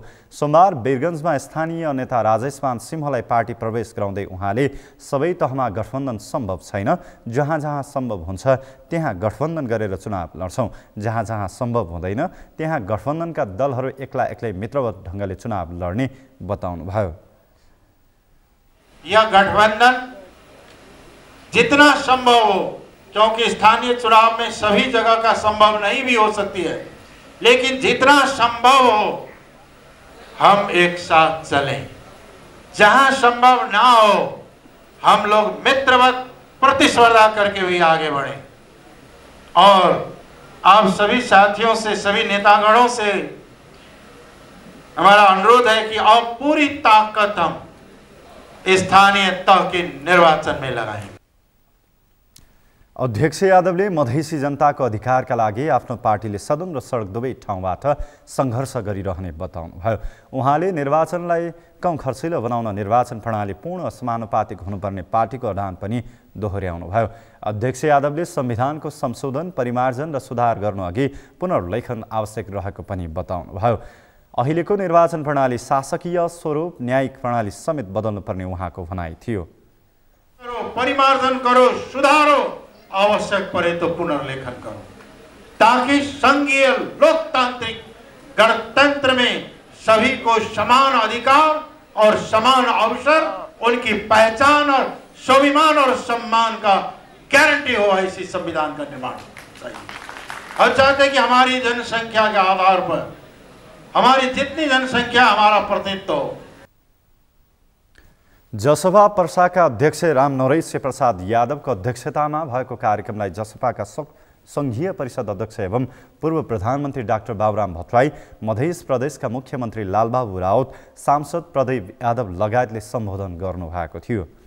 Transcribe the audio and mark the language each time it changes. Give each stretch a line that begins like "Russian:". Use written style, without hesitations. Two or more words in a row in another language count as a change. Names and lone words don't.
Nepali: सोमबार वीरगञ्जमा स्थानीय नेता राजेशमान सिंहलाई पार्टी प्रवेश गराउँदै उहाँले सबै तहमा गठबन्धन सम्भव छैन, जहाँ जहाँ सम्भव हुन्छ त्यहाँ गठबन्धन गरेर चुनाव लड्छौँ, जहाँ जहाँ सम्भव हुँदैन त्यहाँ गठबन्धनका दलहरू एक्ला एक्लै मित्रवत ढङ्गले चुनाव लड्ने बताउनुभयो।
Hindi: यह गठबंधन जितना संभव हो, क्योंकि स्थानीय चुनाव में सभी जगह का संभव नहीं भी हो सकती है, लेकिन जितना संभव हो हम एक साथ चलें। जहां संभव ना हो हम लोग मित्रवत प्रतिस्पर्धा करके भी आगे बढ़ें। और आप सभी साथियों से, सभी नेतागणों से हमारा अनुरोध है कि अब पूरी ताकत हम स्थानीय तह के निर्वाचन में लगाएं।
Nepali: अध्यक्ष यादवले मधेसी जनताको अधिकारका लागि आफ्नो पार्टीले सदन र सडक दुवै ठाउँबाट सङ्घर्ष गरिरहने बताउनुभयो। उहाँले निर्वाचनलाई कम खर्चिलो बनाउन निर्वाचन प्रणाली पूर्ण समानुपातिक हुनुपर्ने पार्टीको अडान पनि दोहोर्याउनुभयो। अध्यक्ष यादवले संविधानको संशोधन, परिमार्जन र सुधार गर्नुअघि पुनर्लेखन आवश्यक रहेको पनि बताउनुभयो। अहिलेको निर्वाचन प्रणाली शासकीय स्वरूप, न्यायिक प्रणाली समेत बदल्नुपर्ने उहाँको भनाइ थियो।
Hindi: परिमार्जन करो, सुधारो, आवश्यक परे तो पुनर्लेखन करो, ताकि संघीय लोकतांत्रिक गणतंत्र में सभी को समान अधिकार और समान अवसर, उनकी पहचान और स्वाभिमान और सम्मान का गारंटी हो, ऐसी संविधान का निर्माण चाहिए। हम चाहते हैं कि हमारी जनसंख्या के आधार पर हमारी जितनी जनसंख्या हमारा प्रतिनिधित्व हो।
Nepali: जसपा पर्साका अध्यक्ष राम नरेश प्रसाद यादवको अध्यक्षतामा भएको कार्यक्रमलाई जसपाका संघीय परिषद अध्यक्ष एवं पूर्व प्रधानमन्त्री डाक्टर बाबुराम भट्टराई, मध्य प्रदेशका मुख्यमन्त्री लालबाबु राउत, सांसद प्रदीप यादव लगायतले सम्बोधन गर्नुभएको थियो।